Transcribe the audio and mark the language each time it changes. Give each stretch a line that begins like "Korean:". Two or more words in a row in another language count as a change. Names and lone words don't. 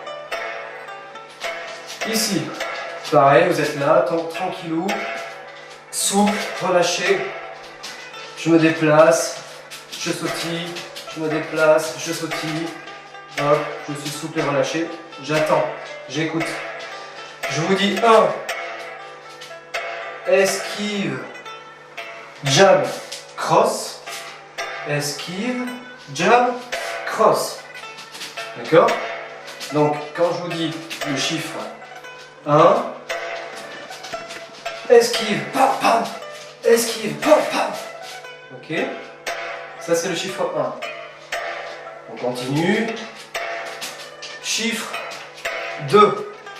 French: Ici, pareil, vous êtes là, tranquillou, souple, relâché. Je me déplace, je sautille, je me déplace, je sautille. Hop, je suis souple et relâché. J'attends, j'écoute. Je vous dis 1. Esquive, jab, cross. Esquive, jab, cross. D'accord? Donc, quand je vous dis le chiffre 1, esquive, pam, pam, esquive, pam, pam. Ok? Ça, c'est le chiffre 1. On continue. Chiffre 2.